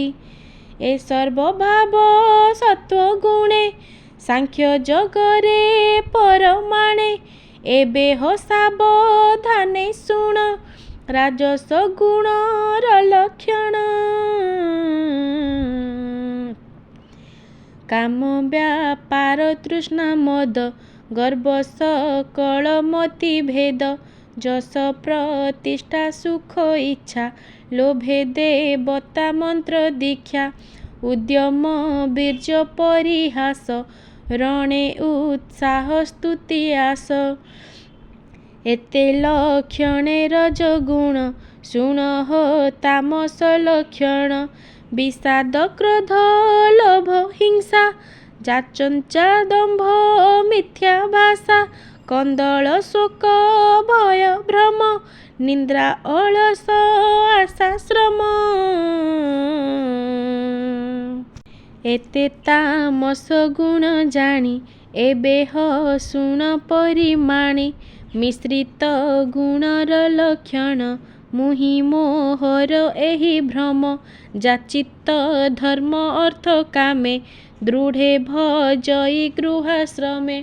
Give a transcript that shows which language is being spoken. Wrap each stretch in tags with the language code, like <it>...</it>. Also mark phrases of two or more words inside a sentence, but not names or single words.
<or>ଏ ସର୍ବଭାବ ସତ୍ୱ ଗୁଣେ ସାଂଖ୍ୟ ଜଗରେ ପରମାଣେ। ଏବେ ହୋ ସାବଧାନେ ଶୁଣ ରାଜସ ଗୁଣର ଲକ୍ଷଣ। କାମ ବ୍ୟାପାର ତୃଷ୍ଣା ମଦ ଗର୍ଭ ସକଳ ମତି ଭେଦ। ଯଶ ପ୍ରତିଷ୍ଠା ସୁଖ ଇଚ୍ଛା ଲୋଭେ ଦେବତା ମନ୍ତ୍ର ଦୀକ୍ଷା। ଉଦ୍ୟମ ବୀର୍ଯ୍ୟ ପରିହାସ ରଣେ ଉତ୍ସାହ ସ୍ତୁତି ଆଶ। ଏତେ ଲକ୍ଷଣେ ରଜଗୁଣ ଶୁଣ ହୋ ତାମସ ଲକ୍ଷଣ। ବିଷାଦ କ୍ରୋଧ ଲୋଭ ହିଂସା ଯାଚଞ୍ଚା ଦମ୍ଭ ମିଥ୍ୟା ଭାଷା। କନ୍ଦଳ ଶୋକ ଭୟ ଭ୍ରମ ନିଦ୍ରା ଅଳସ ଆଶା ଶ୍ରମ। ଏତେ ତାମସ ଗୁଣ ଜାଣି ଏବେ ହୋ ଶୁଣ ପରିମାଣୀ। ମିଶ୍ରିତ ଗୁଣର ଲକ୍ଷଣ ମୁହିଁ ମୋହର ଏହି ଭ୍ରମ। ଯାଚିତ ଧର୍ମ ଅର୍ଥ କାମେ ଦୃଢ଼େ ଭଜଇ ଗୃହାଶ୍ରମେ।</or>